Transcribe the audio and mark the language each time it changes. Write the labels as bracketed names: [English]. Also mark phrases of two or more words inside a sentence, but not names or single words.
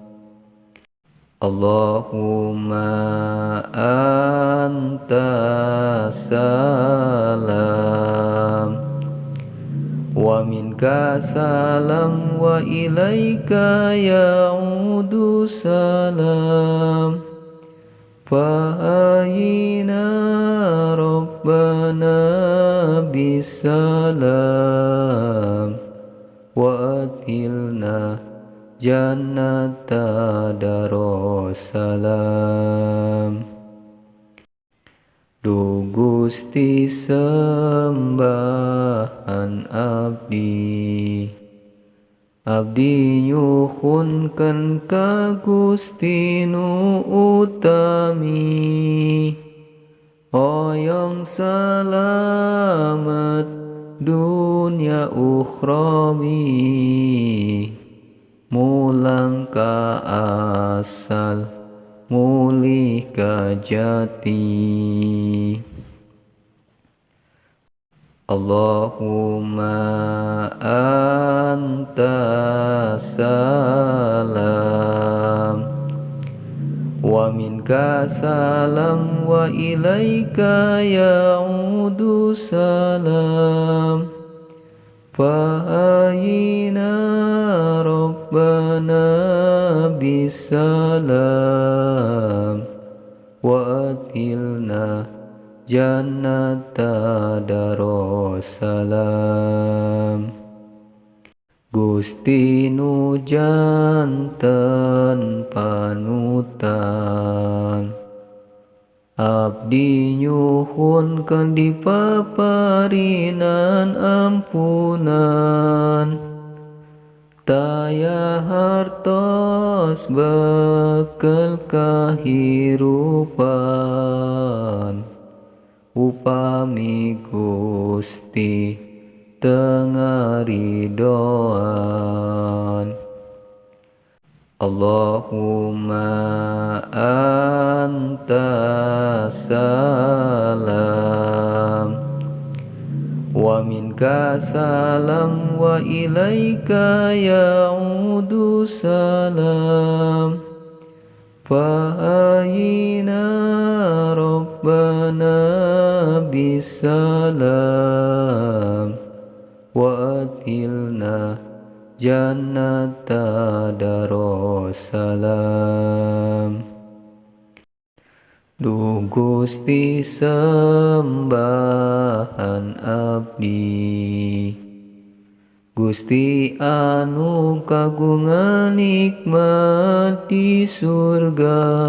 [Arabic] اللهم أنت السلام ومنك السلام وإليك يعود السلام. فحيّنا ربنا بالسلام وأدخلنا الجنة دار السلام. [Sundanese] Du Gusti sembahan abdi nyuhunkeun ka Gusti nu utami, hoyong salamet dunya ukhrawi, mulang ka asal mulih ka jati. [Arabic] اللهم أنت السلام ومنك السلام وإليك يعود السلام. فحيّنا ربنا بالسلام وأدخلنا الجنة دار السلام. [Sundanese] Gusti nu janten panutan, abdi nyuhunkeun dipaparinan ampunan. Taya hartos bekel kahirupan, upami Gusti teu ngaridoan. [Arabic] اللهم أنت السلام ومنك السلام وإليك يعود السلام. فحيّنا ربنا بالسلام وأدخلنا الجنة دار السلام. [Sundanese] Du Gusti sembahan abdi, Gusti anu kagungan nikmat di surga.